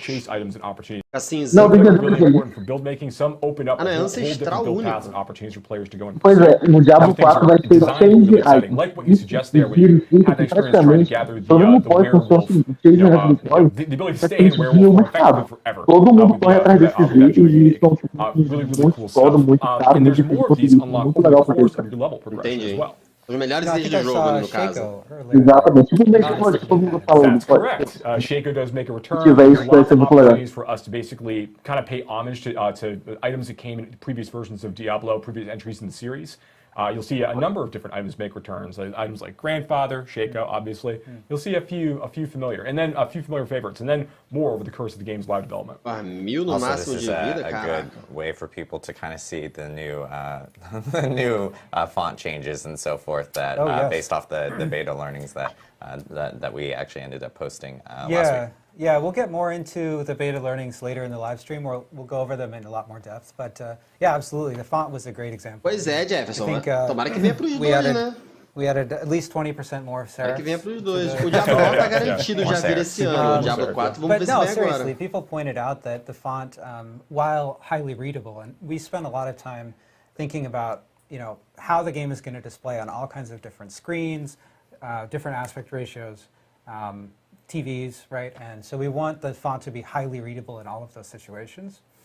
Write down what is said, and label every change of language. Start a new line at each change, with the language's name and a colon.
English: Chase items and opportunities. Some really important for build making. Some open up a whole different build paths and opportunities for players to go and
Portuguese: pois é, no Diablo 4 vai ser cheio de items.
English: Like what you suggest there, when you have experience trying to gather the werewolf, the ability to stay in werewolf effectively forever.
Portuguese: Todo mundo corre atrás desses itens e estão
English: really, really cool stuff. And there's more of these unlocked over the course of your level progression as well.
Portuguese: Os melhores itens do jogo, no caso. Exatamente.
English: That's correct. Shaco does make a return. There's lots of opportunities for us to basically kind of pay homage to items that came in previous versions of Diablo, previous entries in the series. You'll see a number of different items make returns. Items like Grandfather, Shaco, obviously. You'll see a few familiar, and then a few familiar favorites, and then more over the course of the game's live development. Also, this is a good way for people to kind of see the new font changes and so forth that based off the beta learnings that we actually ended up posting last week. Yeah, we'll get more into the beta learnings later in the live stream. We'll go over them in a lot more depth. But yeah, absolutely. The font was a great example.
Portuguese: Pois é, Jefferson. Tomara que venha pros dois, né?
English: We added at least 20% more serifs.
Portuguese: Tomara que venha pros dois. O Diablo 4 tá garantido já vir esse ano. O Diablo 4, vamos ver se vem agora.
English: Seriously, people pointed out that the font, while highly readable, and we spent a lot of time thinking about, how the game is going to display on all kinds of different screens, different aspect ratios, TVs, right? And so we want the font to be highly readable in all of those situations.